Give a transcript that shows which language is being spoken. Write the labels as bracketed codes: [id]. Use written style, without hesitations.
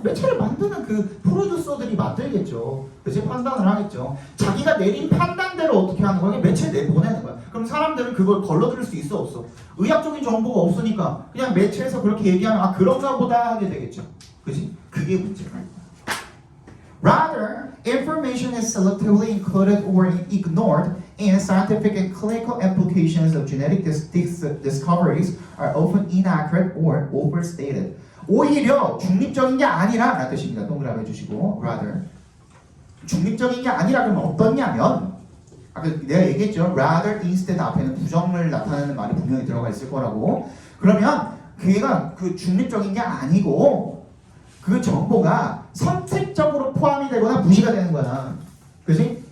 [ko] 매체를 만드는 그 프로듀서들이 만들겠죠. 그치? 판단을 하겠죠. 자기가 내린 판단대로 어떻게 하는 거야? 매체에 내보내는 거야. 그럼 사람들은 그걸 걸러들을 수 있어 없어? 의학적인 정보가 없으니까 그냥 매체에서 그렇게 얘기하면 그런가 보다 하게 되겠죠. 그치? 그게 문제야. [en] Rather, information is selectively included or ignored, and scientific and clinical applications of genetic discoveries are often inaccurate or overstated. [ko] 오히려 중립적인 게 아니라 라는 뜻입니다. 동그라미 해주시고 rather 중립적인 게 아니라 그러면 어떻냐면 아까 내가 얘기했죠. rather, instead 앞에는 부정을 나타내는 말이 분명히 들어가 있을 거라고. 그러면 그게가 그 중립적인 게 아니고 그 정보가 선택적으로 포함이 되거나 무시가 되는 거야. 그지?